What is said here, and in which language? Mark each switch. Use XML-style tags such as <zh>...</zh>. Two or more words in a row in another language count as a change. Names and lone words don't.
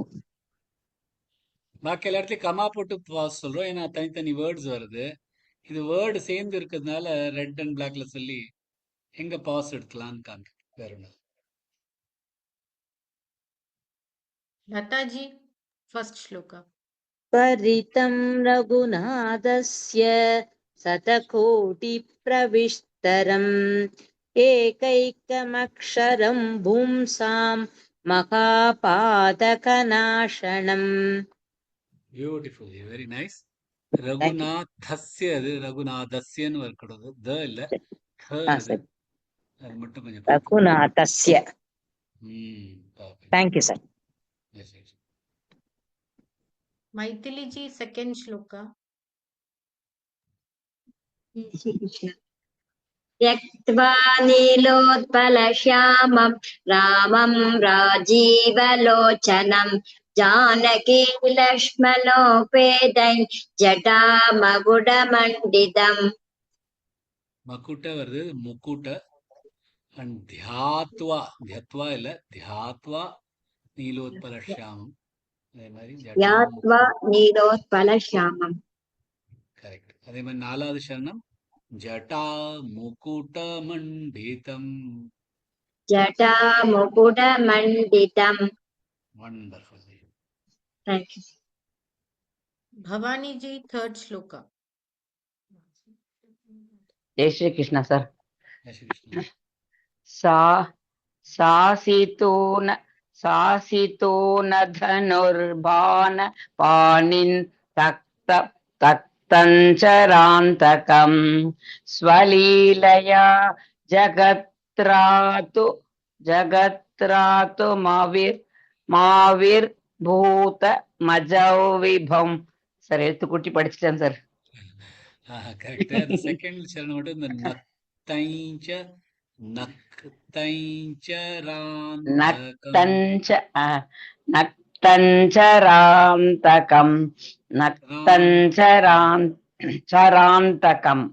<ta>பாக்கி எல்லா இடத்துலயும் கமா போட்டு பாஸ் சொல்றோம். ஏன்னா தனித்தனி வேர்ட்ஸ் வருது. இது வேர்டு சேர்ந்து இருக்கிறதுனால</ta> <en>red and blackla</en> <ta>சொல்லி எங்க பாஸ் எடுக்கலாம்னு காமிக்க. வேற ஒண்ணு.</ta> <en>Lata ji, first shloka.</en> <sa>परितं रघुनाथस्य शतकोटिप्रविस्तरम् एकैकमक्षरं पुंसां महापातकनाशनम्</sa> <en>beautiful, very nice.</en> <ta>ரகுநாதஸ்ய, அது ரகுநாதஸ்யன்னு வரக்கூடாது. த இல்ல, த வருது. அது மட்டும் கொஞ்சம் பார்த்து.</ta> <sa>रघुनाथस्य</sa> <en>perfect. thank you sir Yes, yes. Maithili ji, second shloka.</en> <sa>त्यक्त्वा नीलोत्पलश्यामं रामं राजीवलोचनं जानकी लक्ष्मणोपेतं जटामकुटमण्डितम्.</sa> <ta>மக்குட்ட வருது, முக்குட்ட. அண்ட் தியாத்வா, தியத்வா இல்ல,</ta> <sa>ध्यात्वा नीलोत्पलश्यामम्.</sa> <ta>அதே மாதிரி</ta> <sa>यात्वा नीलोत्पलश्यामम्.</sa> <ta>கரெக்ட். அதே மாதிரி நாலாவது சரணம்</ta> <sa>जटा मुकुट मण्डितम्. जटामुकुटमण्डितम्.</sa> <ta>வண்டர்ஃபுல்.</ta> <en>Thank you. Bhavani ji, third shloka.</en> <hi>जय श्री कृष्ण सर. जय श्री कृष्णा.</hi> <sa>सासितो न धनुर्बाण पाणिन् तक्त नक्तञ्चरान्तकम् स्वलीलया जगत्रातु माविर्भूत मजौविभम्.</sa> <ta>சார் எழுத்து கூட்டி படிச்சிட்டேன் சார். கரெக்ட். அந்த செகண்ட் சரணம் மட்டும் இந்த நக்தைஞ்ச</ta> <sa>नक्तञ्चरान्तकम् नक्तञ्चरान्तकम्.</sa>